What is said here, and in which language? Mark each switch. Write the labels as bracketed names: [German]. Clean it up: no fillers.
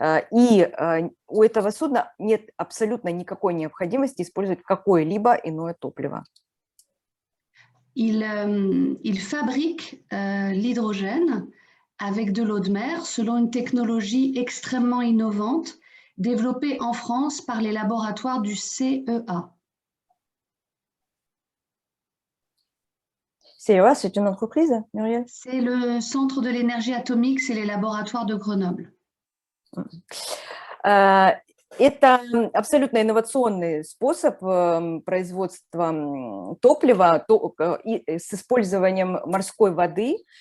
[Russian] И у этого судна нет абсолютно никакой необходимости использовать какое-либо иное топливо. [French] Il fabrique l'hydrogène avec de l'eau de mer selon une technologie extrêmement innovante développée en France par les laboratoires du CEA. CEA, c'est une entreprise, Muriel? C'est le Centre de l'énergie atomique, c'est les laboratoires de Grenoble. [Russian] Это абсолютно инновационный способ производства топлива с использованием морской воды.